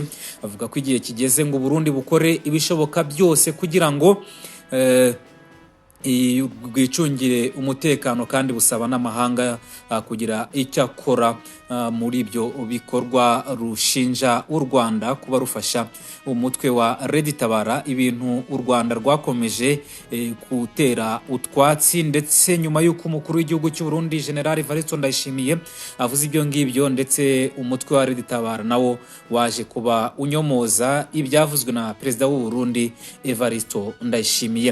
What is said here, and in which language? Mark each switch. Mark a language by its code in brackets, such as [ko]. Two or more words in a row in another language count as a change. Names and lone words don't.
[rw] Avuga ko igihe kigeze ngo Burundi bukore ibishoboka byose kugira ngo bwicungire umutekano, kandi busaba n'amahanga kugira icyo akora muri ibyo bikorwa rushinja u Rwanda kuba rufasha umutwe wa Red Tabara, ibintu u Rwanda rwakomeje gutera utwatsi. Ndetse nyuma y'uko umukuru w'igihugu cy'u Burundi General Ndayishimiye avuze ibyo ngibyo, ndetse umutwe wa Red Tabara nawo waje kuba unyomoza ibyavuzwe na Perezida w'u Burundi Ndayishimiye.